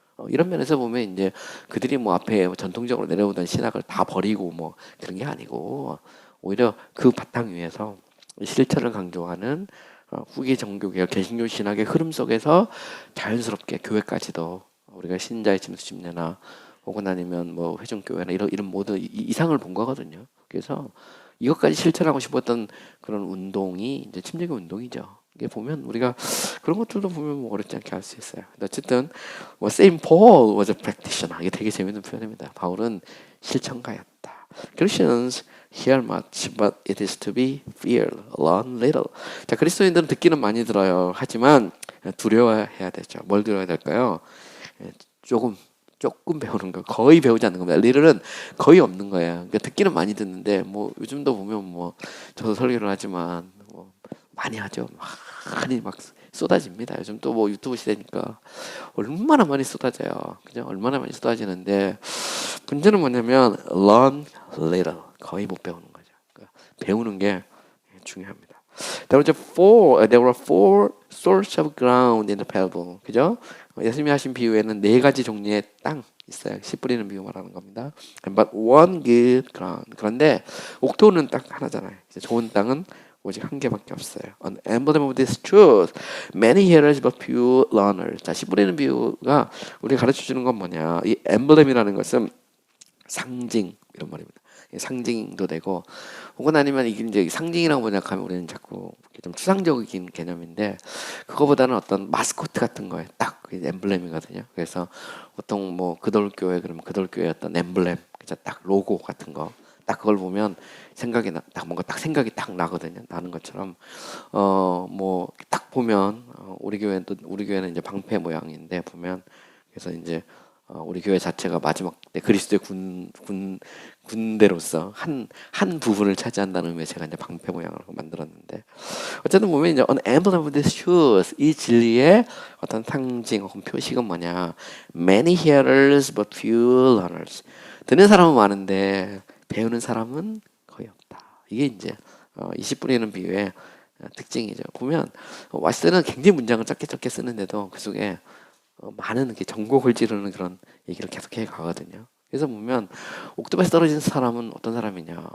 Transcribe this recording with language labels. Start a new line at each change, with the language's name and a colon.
Korean: 이런 면에서 보면 이제 그들이 뭐 앞에 전통적으로 내려오던 신학을 다 버리고 뭐 그런 게 아니고 오히려 그 바탕 위에서 실천을 강조하는 후기 종교개혁 개신교 신학의 흐름 속에서 자연스럽게 교회까지도 우리가 신자의 침수 침례나 혹은 아니면 뭐 회중교회나 이런 모든 이상을 본 거거든요. 그래서 이것까지 실천하고 싶었던 그런 운동이 이제 침례교 운동이죠. 이게 보면 우리가 그런 것들도 보면 뭐 어렵지 않게 알 수 있어요. 근데 어쨌든 뭐
English: Saint Paul was a practitioner. 이게 되게 재밌는 표현입니다. 바울은 실천가였다. Christians hear much, but it is to be feared, learn little.
Korean: 자, 그리스도인들은 듣기는 많이 들어요. 하지만 두려워해야 되죠. 뭘 두려워해야 될까요? 조금 배우는 거, 거의 배우지 않는 겁니다. 리를은 거의 없는 거예요. 그러니까 듣기는 많이 듣는데 뭐 요즘도 보면 뭐 저도 설교를 하지만 뭐 많이 하죠. 많이 막 쏟아집니다. 요즘 또 뭐 유튜브 시대니까 얼마나 많이 쏟아져요. 그죠? 얼마나 많이 쏟아지는데 문제는 뭐냐면
English: learn little,
Korean: 거의 못 배우는 거죠. 그러니까 배우는 게 중요합니다.
English: There were four sources of ground in the parable.
Korean: 그죠? 예수님이 하신 비유에는 4가지 종류의 땅 있어요. 씨 뿌리는 비유 말하는 겁니다.
English: But one good ground.
Korean: 그런데 옥토는 딱 하나잖아요. 이제 좋은 땅은 오직 한 개밖에 없어요.
English: An emblem of this truth. Many hearers but few learners.
Korean: 자, 씨 뿌리는 비유가 우리가 가르쳐 주는 건 뭐냐? 이 엠블렘이라는 것은 상징 이런 말입니다. 상징도 되고 혹은 아니면 이게 이제 상징이라고 번역하면 우리는 자꾸 좀 추상적인 개념인데 그거보다는 어떤 마스코트 같은 거에 딱 엠블렘이거든요. 그래서 보통 뭐 그돌교회 그러면 그돌교회 어떤 엠블렘, 그죠? 딱 로고 같은 거, 딱 그걸 보면 생각이 딱 뭔가 딱 생각이 딱 나거든요. 나는 것처럼 뭐 딱 보면 우리 교회는 이제 방패 모양인데 보면 그래서 이제 우리 교회 자체가 마지막 때 그리스도의 군대로서 한 부분을 차지한다는 의미에 제가 이제 방패 모양으로 만들었는데 어쨌든 보면 이제
English: an emblem of this truth
Korean: 이 진리의 어떤 상징 혹은 표식은 뭐냐?
English: Many hearers but few learners.
Korean: 듣는 사람은 많은데 배우는 사람은 거의 없다. 이게 이제 20분이라는 비유의 특징이죠. 보면 왓슨은 굉장히 문장을 짧게 쓰는데도 그 속에 많은 이렇게 전곡을 찌르는 그런 얘기를 계속해 가거든요. 그래서 보면 옥토바에서 떨어진 사람은 어떤 사람이냐?